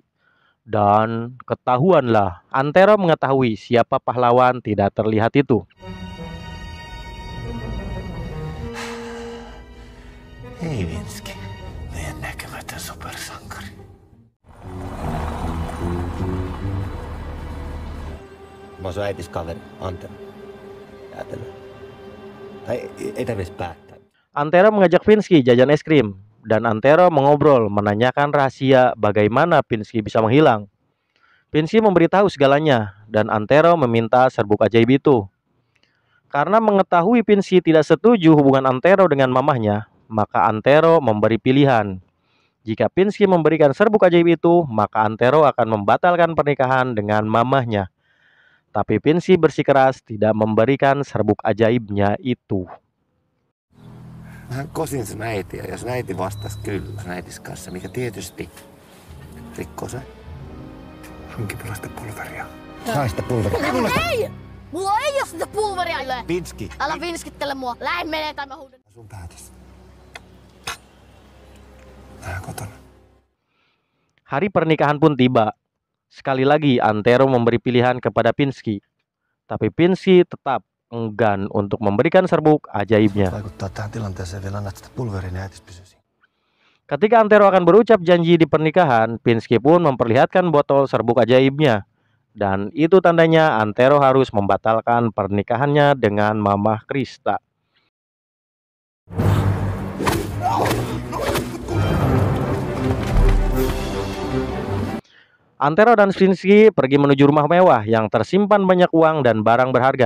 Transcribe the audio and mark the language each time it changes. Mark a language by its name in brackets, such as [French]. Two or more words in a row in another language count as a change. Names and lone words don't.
[Indonesian] Dan ketahuanlah, Antero mengetahui siapa pahlawan tidak terlihat itu. [Finnish] Hei Pinsky, meidän näkemätön supersankari. Mä oon sun äitis kaveri, Antero. Ajatellaan. Tai ei tarvitsisi päättää. [Indonesian] Antero mengajak Pinsky jajan es krim, dan Antero mengobrol menanyakan rahasia bagaimana Pinsky bisa menghilang. Pinsky memberitahu segalanya, dan Antero meminta serbuk ajaib itu. Karena mengetahui Pinsky tidak setuju hubungan Antero dengan mamahnya, maka Antero memberi pilihan. Jika Pinsky memberikan serbuk ajaib itu, maka Antero akan membatalkan pernikahan dengan mamahnya. Tapi Pinsky bersikeras tidak memberikan serbuk ajaibnya itu. [Finnish] Mä kosin sun äitiä, jos äiti vastasi kyllä sun äitis kanssa, mikä tietysti rikkoo se. Hanki mulle sitä pulveria. Saa sitä pulveria. Ei! Mulla ei oo sitä pulveria. Pinsky. Älä vinskittele mua. Lähde menee tai mä huudan. Sun päätös. Tää kotona. [Indonesian] Hari pernikahan pun tiba. Sekali lagi Antero memberi pilihan kepada Pinsky. Tapi Pinsky tetap enggan untuk memberikan serbuk ajaibnya. [Finnish] Vaikuttaa tähän tilanteeseen vielä annat sitä pulveria, niin äitis pysyisi. [Indonesian] Ketika Antero akan berucap janji di pernikahan, Pinsky pun memperlihatkan botol serbuk ajaibnya. Dan itu tandanya Antero harus membatalkan pernikahannya dengan Mama Krista. Antero dan Pinsky pergi menuju rumah mewah yang tersimpan banyak uang dan barang berharga.